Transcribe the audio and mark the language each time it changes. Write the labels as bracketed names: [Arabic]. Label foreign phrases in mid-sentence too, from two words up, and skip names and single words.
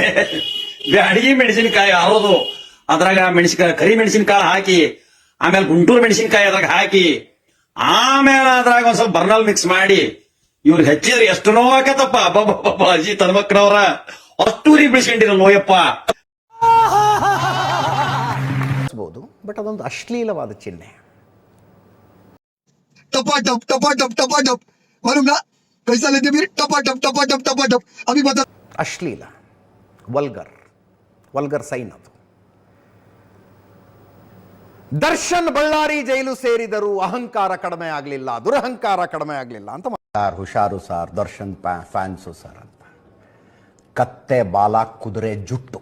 [Kannada] ಅಡಿಗೆ ಮೆಣಸಿನಕಾಯಿ ಹಾರೋದು, ಅದ್ರಾಗ ಕರಿ ಮೆಣಸಿನಕಾಯಿ ಹಾಕಿ, ಆಮೇಲೆ ಗುಂಟೂರು ಮೆಣಸಿನಕಾಯಿ ಅದ್ರಾಗ ಹಾಕಿ, ಆಮೇಲೆ ಅದ್ರಾಗ ಒಂದ್ ಸ್ವಲ್ಪ ಬರ್ನಲ್ ಮಿಕ್ಸ್ ಮಾಡಿ ಇವ್ರು ಹೆಚ್ಚಿದ್ರೆ ಎಷ್ಟು ನೋವಾಕತ್ತಪ್ಪ. ಅಜ್ಜಿ ತನ್ಮಕ್ಕನವ್ರ ಅಷ್ಟೂರಿ ಬಿಡಿಸ್ಕೊಂಡಿರೋ ನೋಯಪ್ಪ. ಬಟ್ ಅದೊಂದು ಅಶ್ಲೀಲವಾದ ಚಿಹ್ನೆ. [Hindi] टपाटप टपाटप टपाटप मालूम ना कैसा लेते फिर टपाटप टपाटप टपाटप अभी बता. [Kannada] ಅಶ್ಲೀಲ, [English] vulgar sign [Kannada] ಅದು. ದರ್ಶನ್ ಬಳ್ಳಾರಿ ಜೈಲು ಸೇರಿದರೂ ಅಹಂಕಾರ ಕಡಿಮೆ ಆಗಲಿಲ್ಲ, ದುರಹಂಕಾರ ಕಡಿಮೆ ಆಗಲಿಲ್ಲ ಅಂತ. ಹುಷಾರು ಸಾರ್, ದರ್ಶನ್ ಫ್ಯಾನ್ಸು ಸರ್ ಅಂತ. ಕತ್ತೆ ಬಾಲ, ಕುದುರೆ ಜುಟ್ಟು.